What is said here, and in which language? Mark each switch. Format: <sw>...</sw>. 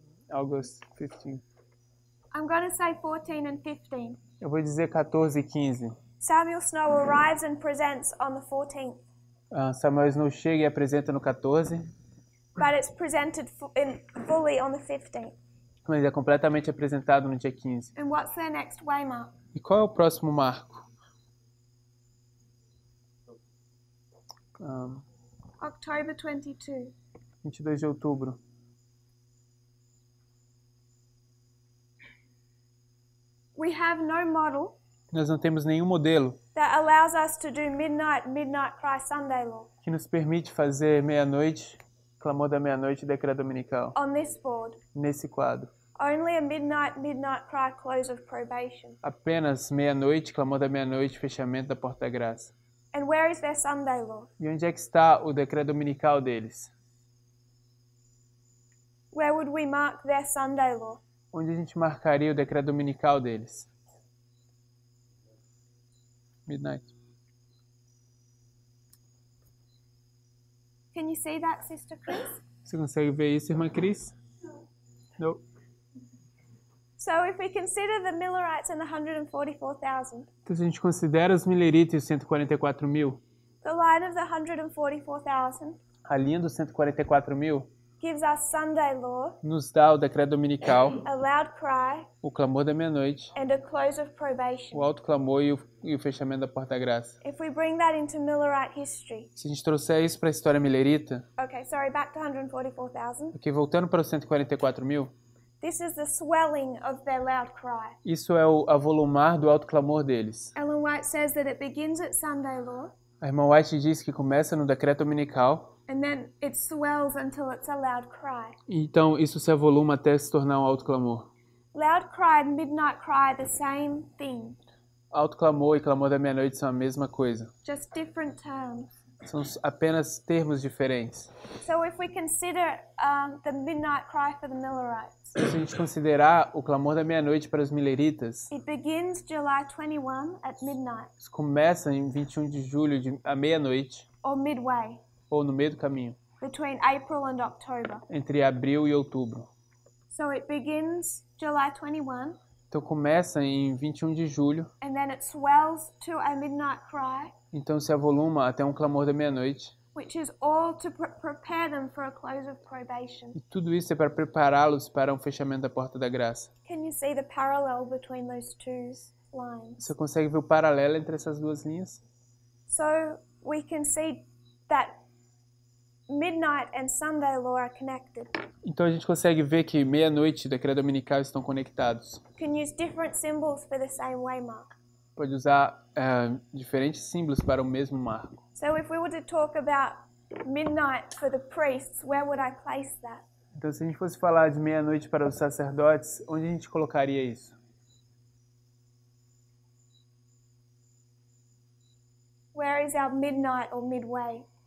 <en>August 15. I'm going to say 14 and 15.</en> <pt>Eu vou dizer 14 e 15.</pt> <en>Samuel Snow arrives and presents on the 14th,</en> <pt>Samuel Snow chega e apresenta no 14,</pt> <en>but it's presented fully on the 15th.</en> <pt>mas é completamente apresentado no dia 15.</pt> <en>And what's their next waymark?</en> <pt>E qual é o próximo marco?</pt> <en>October 22.</en> <pt>22 de outubro.</pt> <en>We have no model</en> <pt>Nós não temos nenhum modelo</pt> <en>that allows us to do midnight cry Sunday law</en> <pt>que nos permite fazer meia-noite, clamor da meia-noite e decreto dominical</pt> <en>on this board.</en> <pt>nesse quadro.</pt> <en>Only a midnight cry close of probation.</en> <pt>Apenas meia-noite, clamor da meia-noite, fechamento da porta da graça.</pt> <en>And where is their Sunday law?</en> <pt>E onde é que está o decreto dominical deles?</pt> <en>Where would we mark their Sunday law?</en> <pt>Onde a gente marcaria o decreto dominical deles?</pt> <en>Midnight. Can you see that, Sister Chris?</en> <pt>Você consegue ver isso, irmã Cris? Não.</pt> <en>So if we consider the Millerites and the 144,000,</en> <pt>Então, se a gente considera os mileritas e os 144 mil,</pt> <en>the line of the 144,000</en> <pt>a linha dos 144 mil</pt> <en>gives us Sunday law,</en> <pt>nos dá o decreto dominical,</pt> <en>a loud cry,</en> <pt>o clamor da meia-noite,</pt> <en>and a close of probation.</en> <pt>o alto clamor e o fechamento da porta da graça.</pt> <en>If we bring that into Millerite history,</en> <pt>Se a gente trouxer isso para a história milerita,</pt> <en>okay, sorry, back to 144,000,</en> <pt>aqui voltando para os 144 mil,</pt> <en>this is the swelling of their loud cry.</en> <pt>isso é o avolumar do alto clamor deles.</pt> <en>Ellen White says that it begins at Sunday law,</en> <pt>A irmã White diz que começa no decreto dominical,</pt> <en>and then it swells until it's a loud cry.</en> <pt>então isso se avoluma até se tornar um alto clamor.</pt> <en>Loud cry and midnight cry are the same thing,</en> <pt>Alto clamor e clamor da meia-noite são a mesma coisa.</pt> <en>just different terms.</en> <pt>São apenas termos diferentes.</pt> <en>So if we consider the midnight cry for the Millerites,</en> <pt>Se a gente considerar o clamor da meia-noite para os mileritas,</pt> <en>it begins July 21 at midnight</en> <pt>isso começa em 21 de julho, à meia-noite,</pt> <en>or midway</en> <pt>ou no meio do caminho,</pt> <en>between April and October.</en> <pt>entre abril e outubro.</pt> <en>So it begins July 21</en> <pt>Então começa em 21 de julho,</pt> <en>and then it swells to a midnight cry,</en> <pt>então se avoluma até um clamor da meia-noite.</pt> <en>which is all to prepare them for a close of probation.</en> <pt>E tudo isso é para prepará-los para um fechamento da porta da graça.</pt> <en>Can you see the parallel between those two lines?</en> <pt>Você consegue ver o paralelo entre essas duas linhas?</pt> <en>So we can see that midnight and Sunday law are connected.</en> <pt>Então a gente consegue ver que meia-noite e decreto dominical estão conectados.</pt> <en>You can use different symbols for the same waymark.</en> <pt>Pode usar diferentes símbolos para o mesmo marco.</pt> <en>So if we were to talk about midnight for the priests, where would I place that?</en> <pt>Então se a gente fosse falar de meia-noite para os sacerdotes, onde a gente colocaria isso?</pt> <en>Where is our midnight or midway?</en>